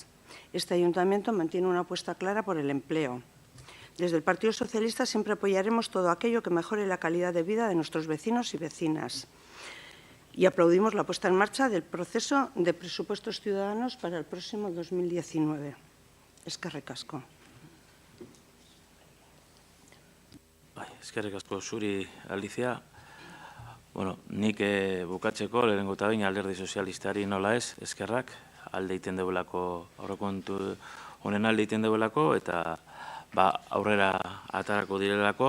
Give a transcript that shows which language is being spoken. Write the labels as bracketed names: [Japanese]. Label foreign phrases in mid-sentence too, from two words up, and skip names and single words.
[Spanish] Este ayuntamiento mantiene una apuesta clara por el empleo. Desde el Partido Socialista siempre apoyaremos todo aquello que mejore la calidad de vida de nuestros vecinos y vecinas. Y aplaudimos la puesta en marcha del proceso de presupuestos ciudadanos para el próximo 2019. [Basque] Eskerrik asko. Eskerrik asko zuri, Alicia. Nik bukatzeko lehenengo eta behin Alderdi Sozialistari nola ez, eskerrak, alde egiten dugulako, aurrekontu honen alde egiten dugulako, eta aurrera atarako direlako.